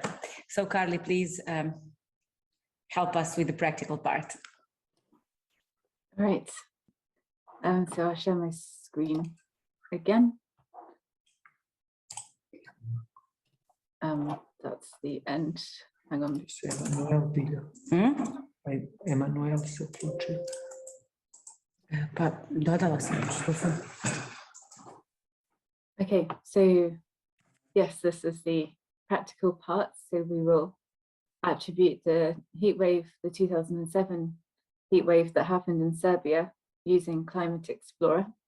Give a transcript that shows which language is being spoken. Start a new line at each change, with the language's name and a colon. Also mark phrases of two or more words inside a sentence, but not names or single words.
English: So Carley, please help us with the practical part. Right. So I'll share my screen again. That's the end. Hang on.
Serbian: Emanuel se uključio. Pa dodala sam.
English: Okay, so yes, this is the practical part. So we will attribute the heat wave, the 2007 heat wave that happened in Serbia using Climate Explorer.